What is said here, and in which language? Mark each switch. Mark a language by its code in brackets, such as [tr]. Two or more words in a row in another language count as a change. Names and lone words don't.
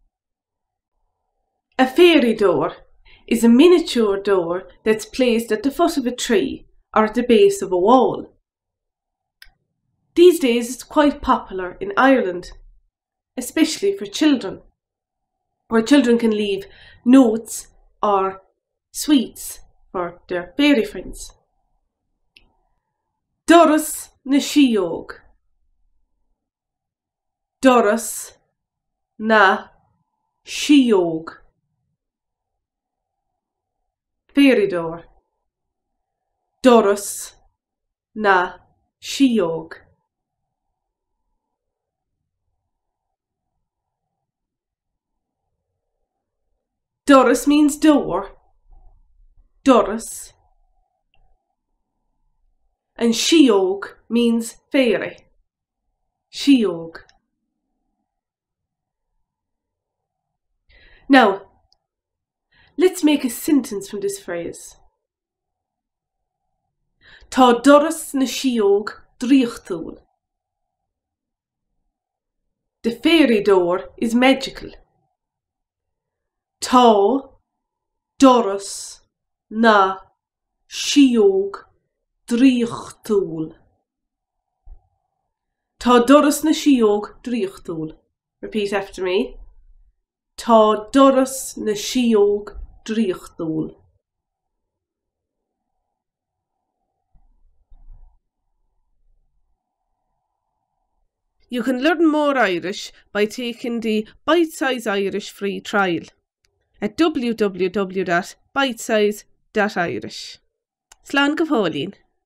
[en] A fairy door is a miniature door that's placed at the foot of a tree or at the base of a wall. These days it's quite popular in Ireland, especially for children, where children can leave notes or sweets for their fairy friends. [ga] Doras na she-ohg. Doras na she-ohg. [en] Fairy door. [ga] Doras na she-ohg. [en] Doras means door, Doras, and she-ohg means fairy, she-ohg. Now, let's make a sentence from this phrase. [ga] Tá doras na she-ohg draíochtúil. [en] The fairy door is magical. [ga] Tá doras na she-ohg draíochtúil. Tá doras na she-ohg draíochtúil. [en] Repeat after me. [ga] Tá doras na she-ohg draíochtúil. [en] You can learn more Irish by taking the Bite Size Irish free trial at www.bitesize.irish. [ga] Slán go bhfuilín.